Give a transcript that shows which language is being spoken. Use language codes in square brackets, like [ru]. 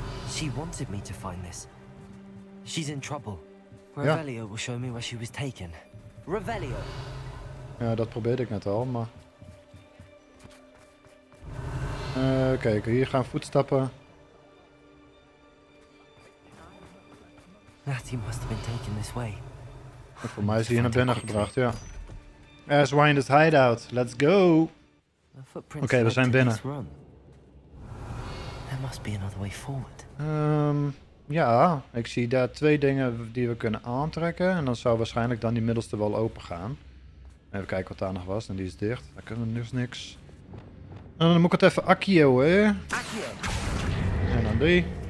[en] She wanted me to find this. She's in trouble. Revelio will show me where she was taken. Revelio! [nl] Ja, dat probeerde ik net al, maar... Kijk, hier gaan voetstappen. [en] Natty must have been taken this way. [nl] Voor mij is hij hier naar binnen gebracht, ja. [en] Aswinder's hideout, let's go! [nl] Oké, we zijn binnen. [en] There must be another way forward. [nl] Ja, ik zie daar 2 dingen die we kunnen aantrekken. En dan zou waarschijnlijk dan die middelste wel open gaan. Even kijken wat daar nog was. En die is dicht. Daar kunnen we dus niks. En dan moet ik het even accio, hè? En dan die.